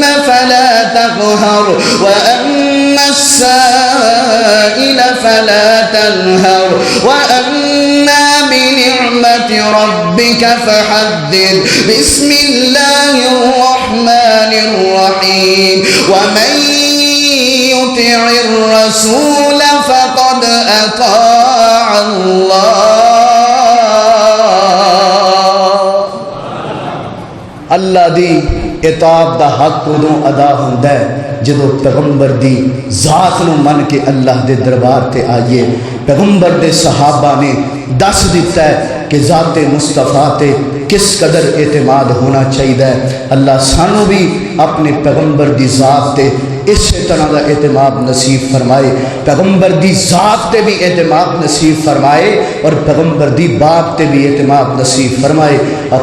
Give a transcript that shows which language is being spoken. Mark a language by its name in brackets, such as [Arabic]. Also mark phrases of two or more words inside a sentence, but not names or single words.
[Arabic] فلا تقهر وأما السائل فلا تنهر وأما بنعمة ربك فحدث بسم الله الرحمن الرحيم ومن يطع الرسول فقد أطاع الله۔ [Punjabi] اللہ دی اطاعت دا حق ادوں ادا ہوندا ہے جدوں پیغمبر دی ذات نو من کے اللہ دے دربار تے آئیے۔ پیغمبر دے صحابہ نے دس دیتا ہے کہ ذات مصطفیٰ تے کس قدر اعتماد ہونا چاہیے۔ اللہ سانو بھی اپنے پیغمبر دی ذات تے اس طرح دا اعتماد نصیب فرمائے، پیغمبر دی ذات تے بھی اعتماد نصیب فرمائے اور پیغمبر دی بات تے بھی اعتماد نصیب فرمائے۔